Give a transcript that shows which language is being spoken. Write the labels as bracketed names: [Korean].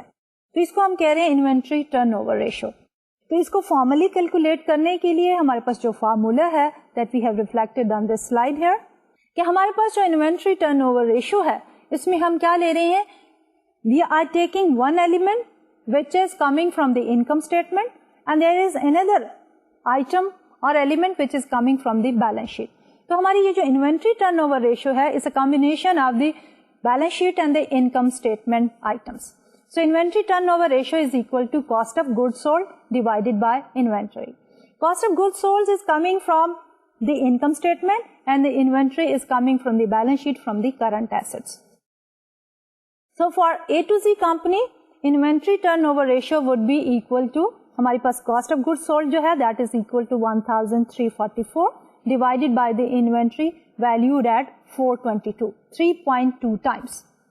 [Urdu] تو اس کو ہم کہہ رہے ہیں انوینٹری ٹرن اوور ریشو. تو اس کو فارملی کیلکولیٹ کرنے کے لیے ہمارے پاس جو فارمولا ہے [English] that we have reflected on this slide here [Urdu] کہ ہمارے پاس جو انوینٹری ٹرن اوور ریشو ہے اس میں ہم کیا لے رہے ہیں [English] We are taking one element which is coming from the income statement and there is another item or element which is coming from the balance sheet. [Urdu] تو ہماری یہ جو [English] inventory turnover ratio ہے is a combination of the balance sheet and the income statement items. So inventory turnover ratio is equal to cost of goods sold divided by inventory. Cost of goods sold is coming from the income statement and the inventory is coming from the balance sheet from the current assets. So for A to Z company inventory turnover ratio would be equal to [Urdu] ہمارے پاس [English] cost of good sold [Urdu] جو ہے [English] That is equal to 1344 divided by the inventory valued at 422 3.2 times.